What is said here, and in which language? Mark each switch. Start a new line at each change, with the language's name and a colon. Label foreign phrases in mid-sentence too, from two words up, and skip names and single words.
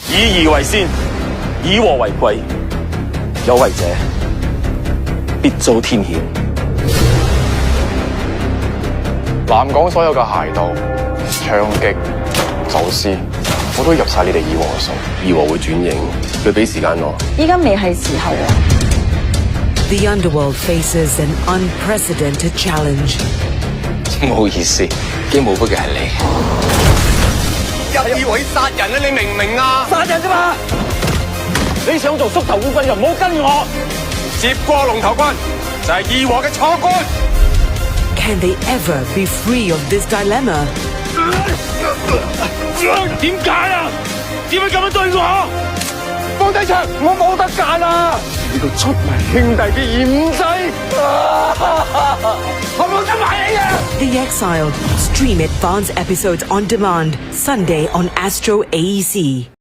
Cantonese: 以義為先，以和為貴，有為者必遭天譴。南港所有嘅械鬥、槍擊、走私，我都入晒你哋義和嘅數。義和會轉型，佢俾時間我。依家未係時候啊！
English: The underworld faces an unprecedented challenge.
Cantonese: 唔好意思，驚冇筆嘅係你。入義和殺人啊！你明唔明啊？殺人啫嘛！你想做縮頭烏龜就唔好跟我。接過龍頭軍就係義和嘅錯官。
English: Can they ever be free of this dilemma?
Cantonese: 點解啊？點解咁樣對我？方仔祥，我冇得揀啊！呢個出賣兄弟嘅嫌仔，我冇得埋你啊！
English: The Exiled. Stream advanced episodes on demand. Sunday on Astro AEC.